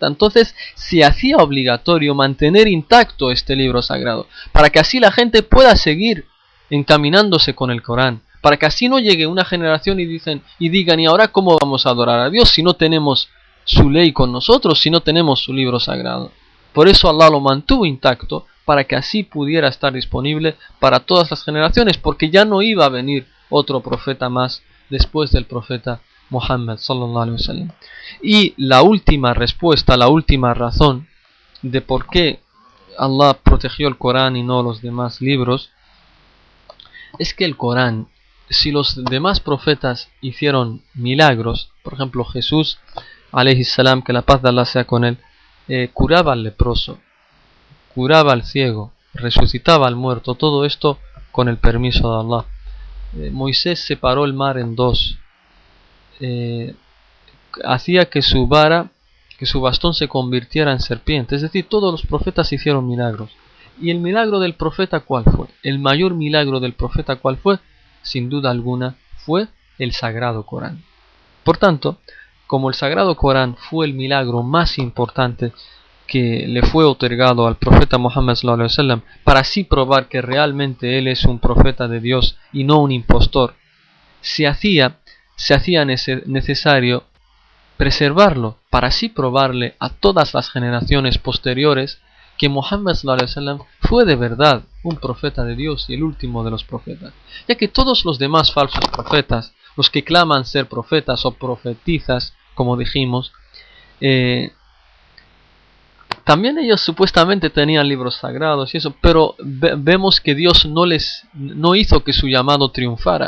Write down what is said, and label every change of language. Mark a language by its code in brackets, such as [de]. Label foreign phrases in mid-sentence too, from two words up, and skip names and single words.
[es] Entonces se hacía obligatorio mantener intacto este libro sagrado, para que así la gente pueda seguir encaminándose con el Corán, para que así no llegue una generación y digan: ¿y ahora cómo vamos a adorar a Dios si no tenemos su ley con nosotros, si no tenemos su libro sagrado? Por eso Allah lo mantuvo intacto, para que así pudiera estar disponible para todas las generaciones, porque ya no iba a venir otro profeta más después del profeta Muhammad [ar] صلى الله عليه وسلم. [es] Y la última respuesta, la última razón de por qué Allah protegió el Corán y no los demás libros, es que el Corán, si los demás profetas hicieron milagros, por ejemplo Jesús [ar] عليه السلام, [es] que la paz de Allah sea con él, curaba al leproso, curaba al ciego, resucitaba al muerto, todo esto con el permiso de Allah. Moisés separó el mar en dos, hacía que su vara, que su bastón se convirtiera en serpiente, es decir, todos los profetas hicieron milagros. ¿Y el milagro del profeta cuál fue? El mayor milagro del profeta ¿cuál fue? Sin duda alguna fue el Sagrado Corán. Por tanto, como el Sagrado Corán fue el milagro más importante que le fue otorgado al profeta Muhammad [ar] صلى الله عليه وسلم, [es] para así probar que realmente él es un profeta de Dios y no un impostor, se hacía necesario preservarlo para así probarle a todas las generaciones posteriores que Muhammad [ar] صلى الله عليه وسلم [es] fue de verdad un profeta de Dios y el último de los profetas, ya que todos los demás falsos profetas, los que claman ser profetas o profetizas, como dijimos, también ellos supuestamente tenían libros sagrados y eso, pero vemos que Dios no hizo que su llamado triunfara.